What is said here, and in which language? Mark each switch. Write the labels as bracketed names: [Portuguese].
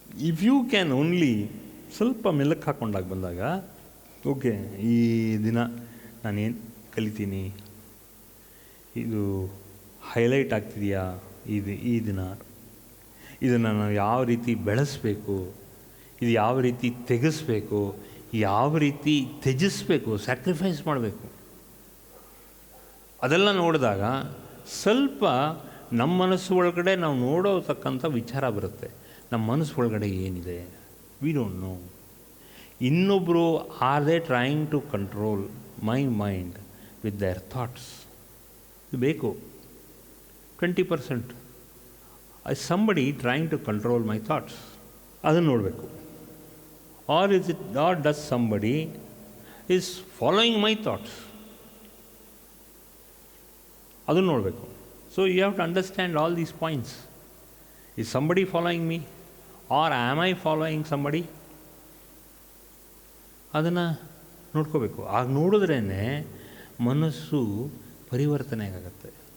[English] if you can only [Kannada] ಸ್ವಲ್ಪ ಮೆಲ್ಲಕ್ಕೆ ಹಾಕ್ಕೊಂಡಾಗ ಬಂದಾಗ, okay ಈ ದಿನ ನಾನೇನು ಕಲಿತೀನಿ, ಇದು ಹೈಲೈಟ್ ಆಗ್ತಿದೆಯಾ ಈ ದಿನ, ಇದನ್ನು ನಾವು ಯಾವ ರೀತಿ ಬೆಳೆಸಬೇಕು, ಇದು ಯಾವ ರೀತಿ ತೆಗೆಸಬೇಕು, ಯಾವ ರೀತಿ ತ್ಯಜಿಸಬೇಕು, ಸ್ಯಾಕ್ರಿಫೈಸ್ ಮಾಡಬೇಕು, ಅದೆಲ್ಲ ನೋಡಿದಾಗ ಸ್ವಲ್ಪ ನಮ್ಮ ಮನಸ್ಸು ಒಳಗಡೆ ನಾವು ನೋಡೋತಕ್ಕಂಥ ವಿಚಾರ ಬರುತ್ತೆ. ನಮ್ಮ ಮನಸ್ಸು ಒಳಗಡೆ ಏನಿದೆ, [English] We don't know. [Kannada] ಇನ್ನೊಬ್ಬರು [English] Are they trying to control my mind with their thoughts. [Kannada] ಇದು ಬೇಕು. [English] 20% somebody trying to control my thoughts, [Kannada] ಅದನ್ನು ನೋಡಬೇಕು. [English] or does somebody is following my thoughts, [Kannada] ಅದನ್ನು ನೋಡಬೇಕು. [English] So you have to understand all these points. Is somebody following me or am I following somebody, [Kannada] ಅದನ್ನು ನೋಡ್ಕೋಬೇಕು. ಆಗ ನೋಡಿದ್ರೇ ಮನಸ್ಸು ಪರಿವರ್ತನೆ ಆಗುತ್ತೆ.